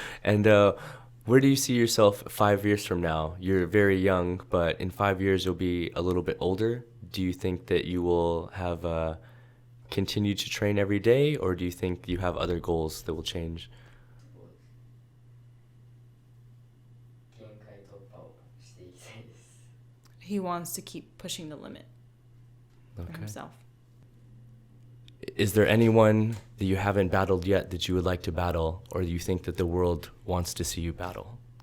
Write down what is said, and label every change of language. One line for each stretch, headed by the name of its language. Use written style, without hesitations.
English: And where do you see yourself 5 years from now? You're very young, but in 5 years you'll be a little bit older. Do you think that you will have continued to train every day, or do you think you have other goals that will change?
Japanese: 限界突破をしていきたいです
English: He wants to keep pushing the limit for Okay. himself. Is there anyone that you haven't battled yet that you would like to battle, or you think that the world wants to see you battle?